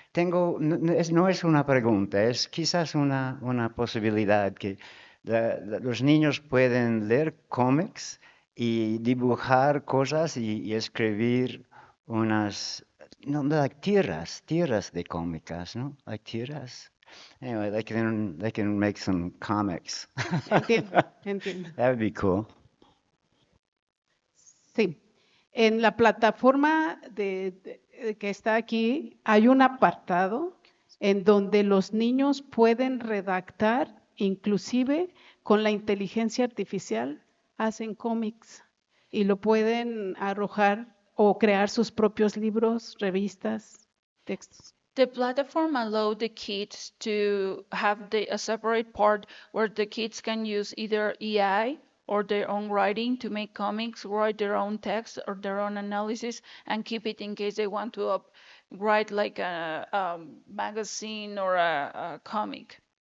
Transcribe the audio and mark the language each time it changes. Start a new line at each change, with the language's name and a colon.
Spanish: No es una pregunta, es quizás una posibilidad que los niños pueden leer cómics y dibujar cosas y escribir unas, no, like tiras de cómicas, ¿no? Like tiras.
English: Anyway, they can make some comics.
Spanish: Entiendo.
English: That would be cool.
Spanish: Sí. En la plataforma que está aquí hay un apartado en donde los niños pueden redactar, inclusive con la inteligencia artificial, hacen cómics y lo pueden arrojar o crear sus propios libros, revistas, textos.
English: The platform allowed the kids to have a separate part where the kids can use either AI or their own writing to make comics, write their own text or their own analysis, and keep it in case they want to write like a magazine or a comic.